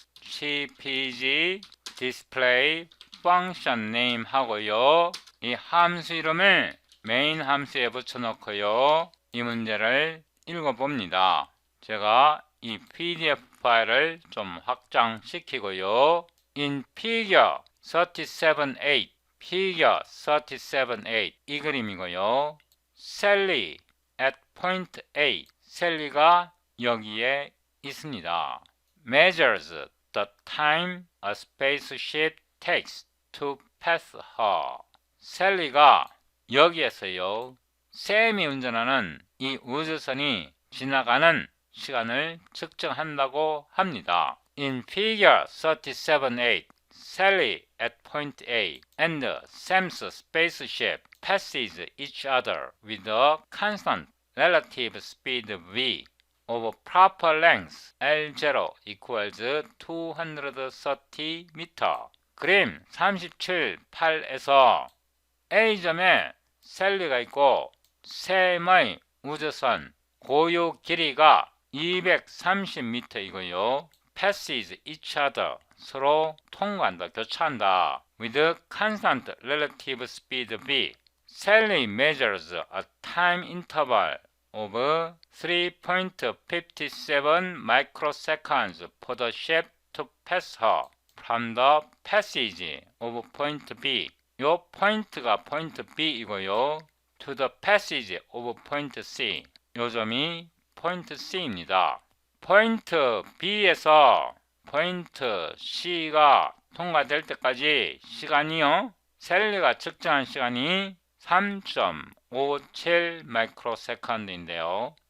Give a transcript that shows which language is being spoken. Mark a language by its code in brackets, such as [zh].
[en] CPG 디스플레이 펑션 네임 하고요. [ko] 이 함수 이름을 메인 함수에 붙여놓고요. 이 문제를 읽어봅니다. 제가 이 PDF 파일을 좀 확장시키고요. [en] In figure 37.8 figure 37.8 [ko] 이 그림이고요. [en] Sally at point A [ko] 셀리가 여기에 있습니다. [en] Measures the time a spaceship takes to pass her. [ko] 셀리가 여기에서요. 샘이 운전하는 이 우주선이 지나가는 시간을 측정한다고 합니다. [en] In figure 37.8, Sally at point A and Sam's spaceship passes each other with a constant relative speed v of proper length L0 equals 230 m. [ko] 그림 37.8에서 A점에 셀리가 있고 샘의 우주선 고유 길이가 230m이고요. [en] passes each other [ko] 서로 통과한다, 교차한다. [en] with constant relative speed v. Sally measures a time interval of 3.57 microseconds for the ship to pass her from the passage of point B. [ko] 요 포인트가 포인트 B이고요. [en] to the passage of point C. [ko] 요 점이 포인트 C입니다. 포인트 B에서 포인트 C가 통과될 때까지 시간이요. 셀리가 측정한 시간이 3.57 마이크로세컨드인데요.